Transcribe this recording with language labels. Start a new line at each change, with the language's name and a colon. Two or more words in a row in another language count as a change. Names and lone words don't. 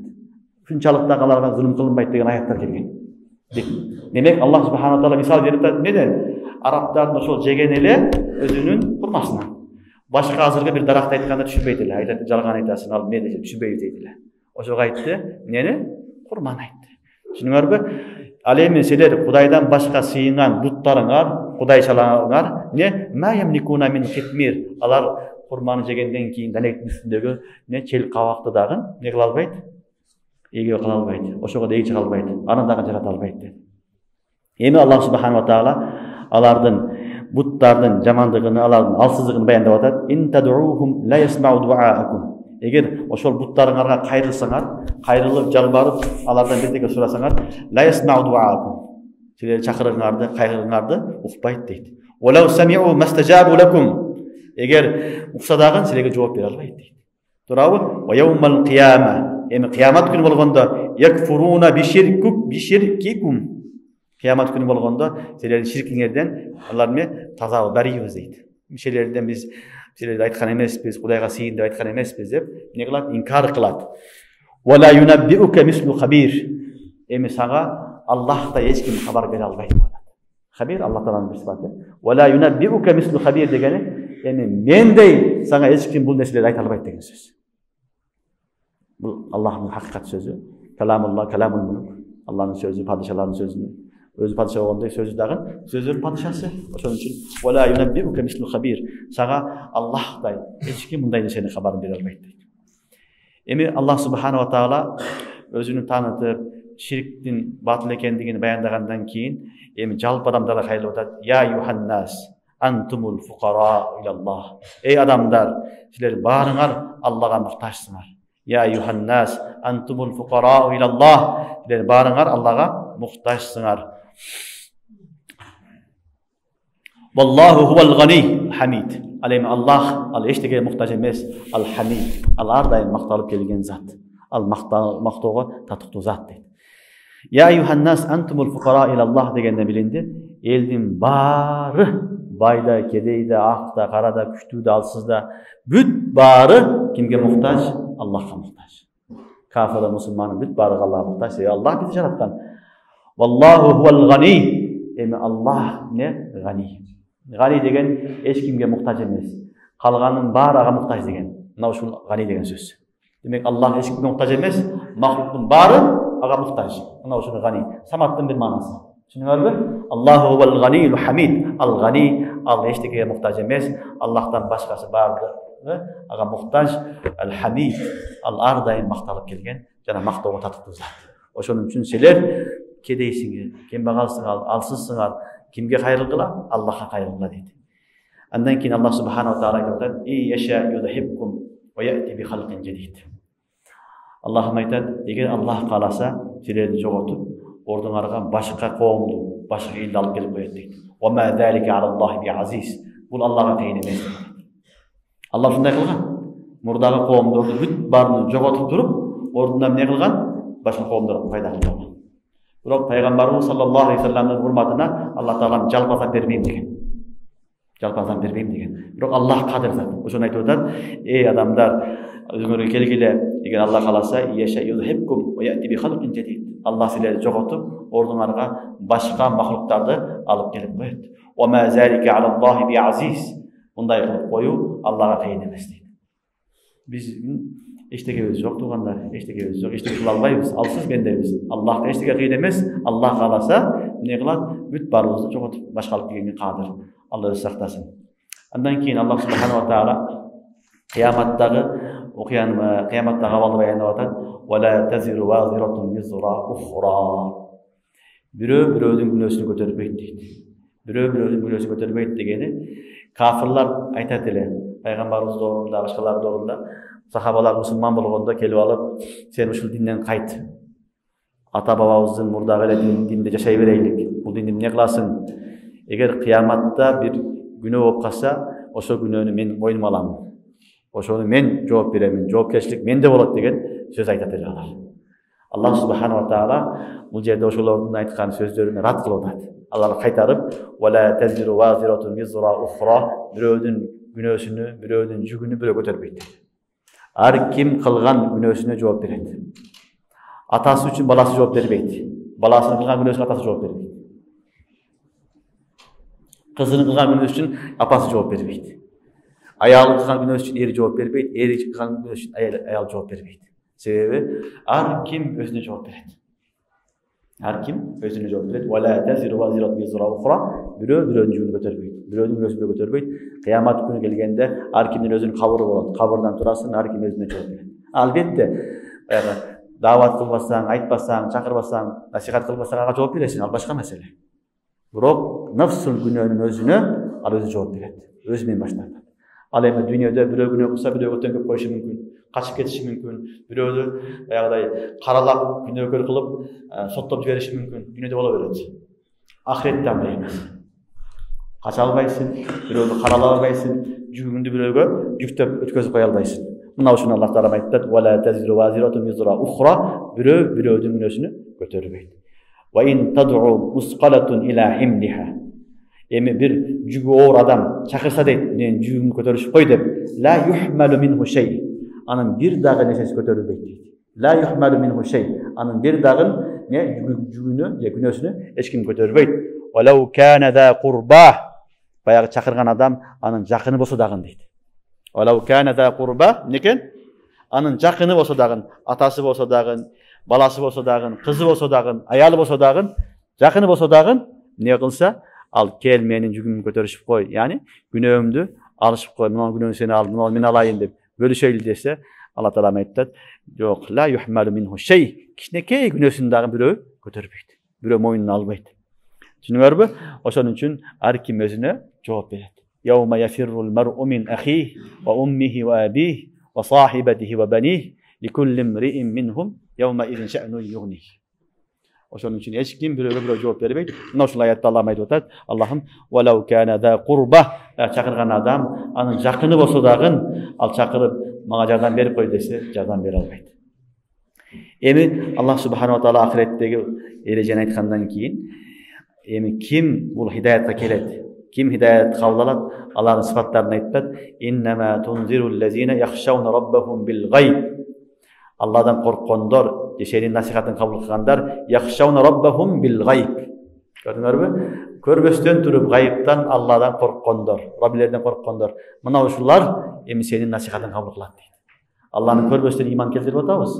Kyrgyz: Шунчалык дагы аларга зулум кылынбайт деген аяттар келген. Демек Аллах
Arabic: سبحانه تعالى
Kyrgyz: мисал берип атат, неден? Арабтардын ошол жеген эле өзүнүн курмасынан. Башка азыркы бир даракты айтканда түшүнбөйт эле. Айтат, жалган айтасың, ал эмне деп түшүнбөйт дейт эле. Ошого айтты, эмнени? Курманы айтты. Түшүнүңөрбү? Ал эми силер Кудайдан башка сыйынган буттарыңар, кудайчаларыңар, не
Arabic: ما يملكون من قطمير.
Kyrgyz: Алар курманы жегенден кийин данектин үстүндөгү не чел кабакты дагы не кыла албайт? Эге кыла албайт. Ошого да эге чыга албайт. Аны дагы жарата албайт деп. Эми Аллах
Arabic: سبحانه تعالى
Kyrgyz: алардын буттардын жамандыгын, алардын алсыздыгын баяндап атат.
Arabic: إن تدعوهم لا يسمعوا دعاءكم.
Kyrgyz: Эгер ошол буттарыңарга кайрылсаңар, кайрылып жалбарып, алардан бирдеке сурасаңар,
Arabic: لا يسمعوا دعاءكم.
Kyrgyz: Силер чакырыгыңарды, кайрылыңарды укпайт дейт.
Arabic: ولو سمعوا ما استجابوا لكم.
Kyrgyz: Эгер укса дагы силерге жооп бере албайт дейт. Туурабы?
Arabic: ويوم القيامة.
Kyrgyz: Эми кыямат күнү болгондо
Arabic: يكفرون بشرككم.
Kyrgyz: Кыямат күнү болгондо силердин ширкиңерден алар эмне таза барыйбыз дейт. Мишелерден биз силерге айткан эмеспиз, Кудайга сыйын деп айткан эмеспиз деп эмне кылат? Инкар кылат.
Arabic: ولا ينبئك مثل خبير.
Kyrgyz: Эми сага Аллахта эч ким хабар бере албайт. Хабир Аллах тааланын бир сыфаты.
Arabic: ولا ينبئك مثل خبير
Kyrgyz: дегени эми мендей сага эч ким бул нерселерди айта албайт деген сөз. Бул Аллахтын хакыйкат сөзү.
Arabic: كلام الله، كلام الملوك.
Kyrgyz: Аллахтын сөзү, падышалардын сөзү. Өзү падыша болгондой сөзү дагы сөздөрдүн падышасы. Ошон үчүн
Arabic: ولا ينبئك مثل خبير.
Kyrgyz: Сага Аллахтай эч ким мындай нерсени кабарын бере албайт дейт. Эми Аллах
Arabic: سبحانه تعالى
Kyrgyz: өзүнүн таанытып, ширктин батыл экендигин баяндагандан кийин эми жалпы адамдарга кайрылып атат.
Arabic: يا أيها الناس أنتم الفقراء إلى الله.
Kyrgyz: Эй адамдар, силер баарыңар Аллага муктажсыңар.
Arabic: يا أيها الناس أنتم الفقراء إلى الله.
Kyrgyz: Силер баарыңар Аллага муктажсыңар.
Arabic: والله هو الغني الحميد.
Kyrgyz: Ал эми Аллах, ал эчтеге муктаж эмес, ал хамид. Ал ар дайым макталып келген зат. Ал мактоого татыктуу зат дейт.
Arabic: يا أيها الناس أنتم الفقراء إلى الله
Kyrgyz: дегенде билинди, элдин баары, байда, кедейде, акта, карада, күчтүүдө, алсызда, бүт баары кимге муктаж? Аллахка муктаж. Кафир, мусулман бүт баары Аллахка муктаж. Аллах бизди жараткан.
Arabic: والله هو الغني.
Kyrgyz: Эми Аллах не гани. Гани деген эч кимге муктаж эмес. Калганын баары ага муктаж деген. Мына ушул гани деген сөз. Демек Аллах эч кимге муктаж эмес, махлуктун баары ага муктаж. Мына ушул гани. Саматтын бир маанасы. Түшүнүңөрбү?
Arabic: الله هو الغني الحميد.
Kyrgyz: Ал гани, ал эчтекеге муктаж эмес, Аллахтан башкасы баардыгы ага муктаж. Ал хамид, ал ар дайым макталып келген жана мактоого татыктуу зат. Ошон үчүн силер кедейсиңер, кембагалсыңар, алсызсыңар, кимге кайрылгыла? Аллахка кайрылгыла дейт. Андан кийин Аллах
Arabic: سبحانه وتعالى
Kyrgyz: айтат:
Arabic: "إن يشأ يذهبكم ويأت بخلق جديد."
Kyrgyz: Аллахым айтат: "Эгер Аллах кааласа, силерди жоготуп, ордуңарга башка коомду, башка элди алып келип коет" дейт.
Arabic: "وما ذلك على الله بعزيز."
Kyrgyz: Бул Аллахка кыйын эмес. Аллах ушундай кылган. Мурдагы коомдорду бүт баарын жоготуп туруп, ордуна эмне кылган? Башка коомдорго пайда кылган. Бирок пайгамбарыбыз
Arabic: صلى الله عليه وسلم
Kyrgyz: урматына Аллах таалам жалпазан бербейм деген. Жалпазан бербейм деген. Бирок Аллах кадыр зат. Ошону айтып атат: "Эй адамдар, өзүңөргө келгиле, эгер Аллах кааласа,
Arabic: يشأ يذهبكم ويأت بخلق جديد."
Kyrgyz: Аллах силерди жоготуп, ордуңарга башка махлуктарды алып келип коет.
Arabic: "وما ذلك على الله بعزيز."
Kyrgyz: Мындай кылып коюу Аллахка кыйын эмес дейт. Биздин эчтекебиз жок туугандар, эчтекебиз жок, эчтеке кыла албайбыз, алсыз пендебиз. Аллахка эчтеке кыйын эмес. Аллах кааласа, эмне кылат? Бүт баарыбызды жоготуп башка алып келгенге кадыр. Алла өзү сактасын. Андан кийин Аллах
Arabic: سبحانه وتعالى
Kyrgyz: кыяматтагы абалды баяндап атат:
Arabic: "ولا تزر وازرة وزر أخرى."
Kyrgyz: Бирөө бирөөдүн күнөөсүн көтөрбөйт дейт. Бирөө бирөөдүн күнөөсүн көтөрбөйт дегени кафирлар айтат эле. Пайгамбарыбыз доорунда, башкалар доорунда сахабалар мусулман болгондо келип алып, "Сен ушул динден кайт. Ата бабабыздын мурдагы эле динде жашай берейлик. Бул динди эмне кыласың? Эгер кыяматта бир күнөө болуп калса, ошол күнөөнү мен мойнума алам. Ошону мен жооп беремин. Жоопкерчилик менде болот" деген сөз айтат эле алар. Аллах
Arabic: سبحانه وتعالى
Kyrgyz: бул жерде ошолордун айткан сөздөрүнө рад кылып атат. Алар кайтарып:
Arabic: "ولا تزر وازرة وزر أخرى."
Kyrgyz: Бирөөдүн күнөөсүнү, бирөөдүн жүгүнү бирөө көтөрбөйт. Ар ким кылган күнөөсүнө жооп берет. Атасы үчүн баласы жооп бербейт. Баласынын кылган күнөөсүнө атасы жооп бербейт. Кызынын кылган күнөөсү үчүн апасы жооп бербейт. Аялы кылган күнөөсү үчүн эри жооп бербейт. Эри кылган күнөөсү үчүн аял жооп бербейт. Себеби ар ким өзүнө жооп берет. Ар ким өзүнө жооп берет.
Arabic: "ولا تزر وازرة وزر أخرى."
Kyrgyz: Бирөө бирөөнүн жүгүн көтөрбөйт. Бирөөнүн күнөөсүн бирөө көтөрбөйт. Кыямат күнү келгенде ар кимдин өзүнүн кабыры болот. Кабырдан турасын, ар ким өзүнө жооп берет. Албетте, даават кылбасаң, айтпасаң, чакырбасаң, насихат кылбасаң ага жооп бересиң, ал башка маселе. Бирок нафсул күнөөнүн өзүнө ал өзү жооп берет. Өзү менен баштайт. Ал эми дүйнөдө бирөө күнөө кылса, бирөөгө төңкөп коюшу мүмкүн. Качып кетиши мүмкүн. Бирөөдү аягыдай каралап, күнөөкөр кылып, соттоп жибериши мүмкүн. Дүйнөдө боло берет. Ахиретте андай эмес. Кача албайсың, бирөөгө карала албайсың, жүгүңдү бирөөгө жүктөп өткөзүп кое албайсың. Мына ушуну Аллах таала айтат:
Arabic: "ولا تزر وازرة وزر أخرى."
Kyrgyz: Бирөө бирөөдүн күнөөсүнү көтөрбөйт.
Arabic: "وإن تدع مثقلة إلى حملها."
Kyrgyz: Эми бир жүгү оор адам чакырса дейт, "Мен жүгүңдү көтөрүшүп кой" деп,
Arabic: "لا يحمل منه شيء."
Kyrgyz: Анын бир дагы нерсеси көтөрүлбөйт дейт.
Arabic: "لا يحمل منه شيء."
Kyrgyz: Анын бир дагы жүгүнү же күнөөсүнү эч ким көтөрбөйт.
Arabic: "ولو كان ذا قربى."
Kyrgyz: Баягы чакырган адам анын жакыны болсо дагы дейт.
Arabic: "ولو كان ذا قربى."
Kyrgyz: Некен? Анын жакыны болсо дагы, атасы болсо дагы, баласы болсо дагы, кызы болсо дагы, аялы болсо дагы, жакыны болсо дагы эмне кылса, ал кел менин жүгүмдү көтөрүшүп кой. Яни күнөөмдү алышып кой. Мына күнөөңдү сен ал, мына мен алайын деп бөлүшөйлү десе, Алла таала айтат: "Жок,
Arabic: لا يحمل منه شيء."
Kyrgyz: Кичинекей күнөөсүн дагы бирөө көтөрбөйт. Бирөө мойнуна албайт. Түшүнүңөрбү? Ошон үчүн ар ким өзүнө жооп берет.
Arabic: "يوم يفر المرء من أخيه وأمه وأبيه وصاحبته وبنيه لكل امرئ منهم يومئذ شأن يغنيه."
Kyrgyz: Ошон үчүн эч ким бирөөгө бирөө жооп бербейт. Мына ушул аятта Аллах айтып атат: "Аллахым
Arabic: ولو كان ذا قربى."
Kyrgyz: Чакырган адам анын жакыны болсо дагы, ал чакырып мага жардам берип кой десе, жардам бере албайт. Эми Аллах
Arabic: سبحانه وتعالى
Kyrgyz: ахиреттеги эрежени айткандан кийин, эми ким бул хидаятка келет, ким хидаят кабыл алат, алардын сыфаттарын айтат:
Arabic: "إنما تنذر الذين يخشون ربهم بالغيب."
Kyrgyz: Алладан корккондор, сенин насихатын кабыл кылгандар,
Arabic: يخشون ربهم بالغيب.
Kyrgyz: Көрдүңөрбү? Көрбөстөн туруп гайыптан Алладан корккондор, Раббилерден корккондор. Мына ушулар эми сенин насихатын кабыл кылат дейт. Алланы көрбөстөн иман келтирип атабыз.